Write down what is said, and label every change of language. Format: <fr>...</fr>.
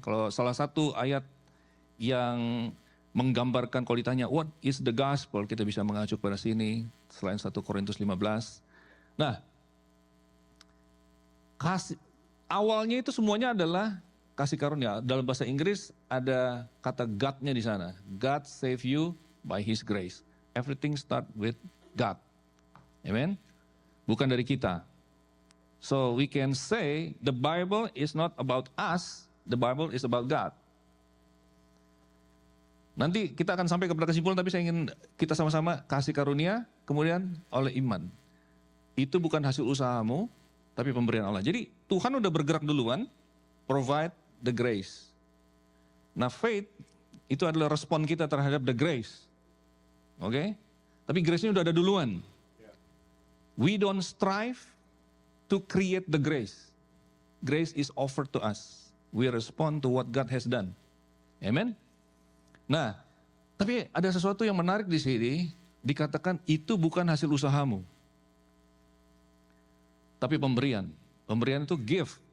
<id>Kalau salah satu ayat yang menggambarkan, kalau ditanya</id> <en>what is the gospel,</en> <id>kita bisa mengacu pada sini selain 1 Korintus 15. Nah, awalnya itu semuanya adalah kasih karunia. Dalam bahasa Inggris ada kata God-nya di sana.</id> <en>God save you by His grace. Everything start with God. Amen.</en> <id>Bukan dari kita.</id> <en>So we can say the Bible is not about us, the Bible is about God.</en> <id>Nanti kita akan sampai kepada kesimpulan, tapi saya ingin kita sama-sama kasih karunia, kemudian oleh iman. Itu bukan hasil usahamu, tapi pemberian Allah. Jadi Tuhan udah bergerak duluan,</id> <en>provide the grace.</en> <id>Nah, faith itu adalah respon kita terhadap</id> <en>the grace.</en> <id>Oke? Tapi grace-nya udah ada duluan.</id> <en>We don't strive to create the grace. Grace is offered to us. We respond to what God has done.</en> <id>Amen? Nah, tapi ada sesuatu yang menarik di sini, dikatakan itu bukan hasil usahamu, tapi pemberian. Pemberian itu give.</id>